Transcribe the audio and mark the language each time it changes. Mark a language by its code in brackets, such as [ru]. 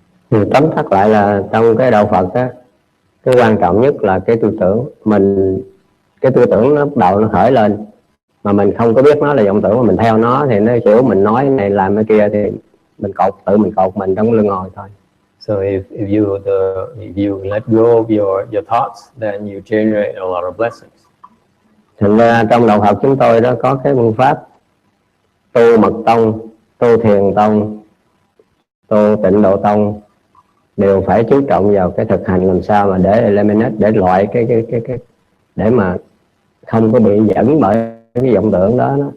[vi] Tóm tắt lại là trong cái đạo Phật á, cái quan trọng nhất là cái tư tưởng mình, cái tư tưởng nó bắt đầu nó khởi lên mà mình không có biết nó là vọng tưởng, mà mình theo nó thì nó kiểu mình nói này làm cái kia thì mình tự mình cột mình trong lưng ngồi thôi. [en] So if you let go of your thoughts, then you generate a lot of blessings. [vi] Thành ra trong đạo Phật chúng tôi đó có cái phương pháp tu mật tông, tu thiền tông, tu tịnh độ tông đều phải chú trọng vào cái thực hành làm sao mà để eliminate, để loại cái để mà không có bị dẫn bởi cái vọng tưởng đó.